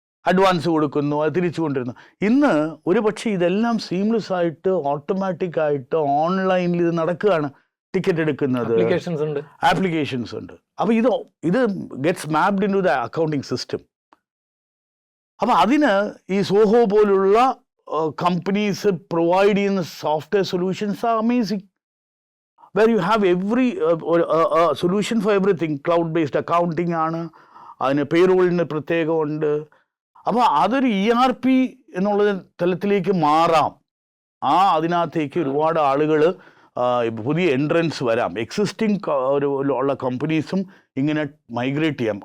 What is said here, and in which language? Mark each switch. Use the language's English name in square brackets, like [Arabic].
[Malayalam] Advance കൊടുക്കുന്നു, അത് തിരിച്ചു കൊണ്ടിരുന്നു. ഇന്ന് ഒരു പക്ഷേ ഇതെല്ലാം സീംലെസ് ആയിട്ട് ഓട്ടോമാറ്റിക്കായിട്ട് ഓൺലൈനിൽ ഇത് നടക്കുകയാണ്. ടിക്കറ്റ് എടുക്കുന്നത്, ആപ്ലിക്കേഷൻസ് ഉണ്ട്. അപ്പോൾ ഇത് [English] gets mapped into the [Malayalam] accounting system. അപ്പോൾ അതിന് ഈ സോഹോ പോലുള്ള കമ്പനീസ് പ്രൊവൈഡ് ചെയ്യുന്ന software solutions [English] Are amazing. where you have every solution for everything. [Malayalam] Cloud based accounting ആണ്, അതിന് പേറോളിന് പ്രത്യേകമുണ്ട്. അപ്പോൾ അതൊരു ERP എന്നുള്ള തലത്തിലേക്ക് മാറാം. അതിനകത്തേക്ക് ഒരുപാട് ആളുകൾ, പുതിയ എൻട്രൻസ് വരാം. എക്സിസ്റ്റിംഗ് ഉള്ള കമ്പനീസും ഇങ്ങനെ മൈഗ്രേറ്റ് ചെയ്യാം.